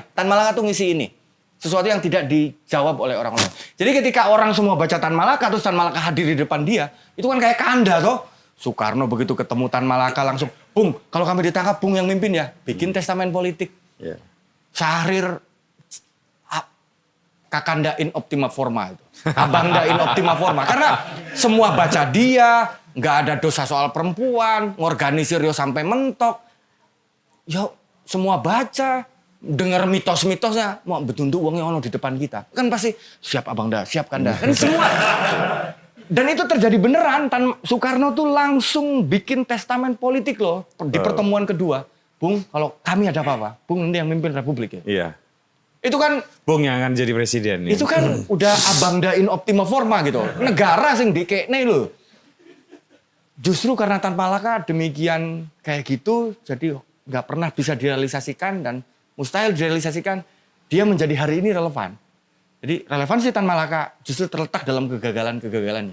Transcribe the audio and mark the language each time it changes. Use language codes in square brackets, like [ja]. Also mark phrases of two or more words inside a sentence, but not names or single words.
[id] Tan Malaka tuh ngisi ini. Sesuatu yang tidak dijawab oleh orang lain. Jadi ketika orang semua baca Tan Malaka, terus Tan Malaka hadir di depan dia, itu kan kayak kanda toh. Soekarno begitu ketemu Tan Malaka langsung, Bung, kalau kami ditangkap, Bung yang mimpin ya. Bikin testamen politik. Yeah. Syahrir, [la] Kakanda in optima forma. Abangda in optima forma. [id] Karena semua baca dia, nggak ada dosa soal perempuan, ngorganisir yo sampai mentok. Yo semua baca, dengar mitos-mitosnya, mau betunduk uangnya ono di depan kita. Kan pasti siap Abangda, siap Kanda. Kan semua. Dan itu terjadi beneran. Soekarno tuh langsung bikin testamen politik loh di pertemuan kedua. Bung, kalau kami ada apa-apa, Bung nanti yang mimpin Republik ya. Iya. Itu kan Bung yang akan jadi presiden. itu kan udah abangda [la] in optima forma [id] gitu. [jv] Negara sing dikekne lho. [id] Justru karena Tan Malaka demikian kayak gitu, jadi nggak pernah bisa direalisasikan dan mustahil direalisasikan. Dia menjadi hari ini relevan. Jadi relevansi Tan Malaka justru terletak dalam kegagalan-kegagalannya.